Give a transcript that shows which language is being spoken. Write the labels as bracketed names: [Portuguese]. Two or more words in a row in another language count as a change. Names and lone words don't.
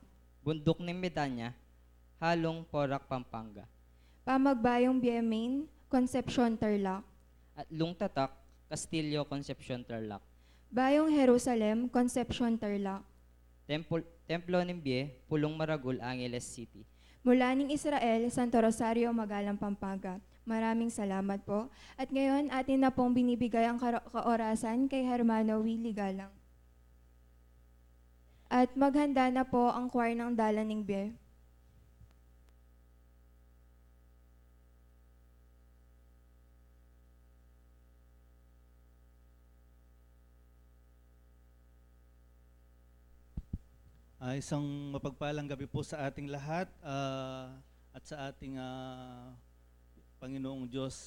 [Filipino] Bundok ng Medanya, Halong, Porac, Pampanga, Pamagbayong Biemain, Concepcion, Tarlac, at Lungtatak, Castillo, Concepcion, Tarlac, Bayong Jerusalem, Concepcion, Tarlac, Templo ng Bie, Pulong Maragul, Angeles City. mula ng Israel, Santo Rosario, Magalang, Pampanga. Maraming salamat po. At ngayon, atin na pong binibigay ang kaorasan kay Hermano Willie Galang. At maghanda na po ang choir ng Dalan ng Bie. Isang mapagpalang gabi po sa ating lahat at sa ating Panginoong Diyos.